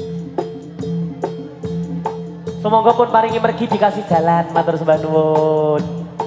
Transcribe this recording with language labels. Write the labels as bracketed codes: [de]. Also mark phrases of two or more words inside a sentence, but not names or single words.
[jv] Semoga pun paringi mergi [id] dikasih jalan, [jv] matur sembah nuwun.